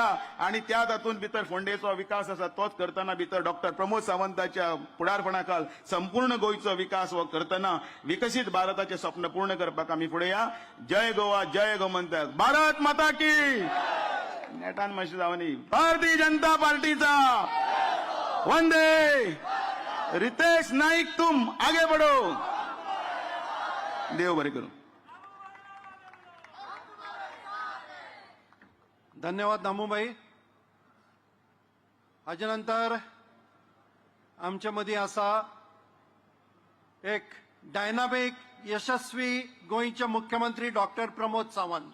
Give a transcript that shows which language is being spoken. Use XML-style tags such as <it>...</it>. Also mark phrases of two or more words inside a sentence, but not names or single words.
<kok>आनी त्या तातूंत भितर फोंडेचो विकास आसा तोच करतना भितर डॉक्टर प्रमोद सावंताच्या फुडारपणा खाल संपूर्ण गोंयचो विकास हो करतना विकसीत भारताचें स्वप्न पूर्ण करपाक आमी फुडें या.</kok> <hi>जय गोवा, जय गोमंतक, भारत माता की.</hi> <kok>नेटान मातशें जावनी. भारतीय जनता पार्टीचा वंदे.</kok> <hi>रितेश नाईक तुम आगे बढ़ो.</hi> <kok>देव बरें करूं. धन्यवाद दामूबाई. हाजे नंतर आमच्या मदीं आसा एक डायनामिक यशस्वी गोंयचे मुख्यमंत्री डॉक्टर प्रमोद सावंत.</kok>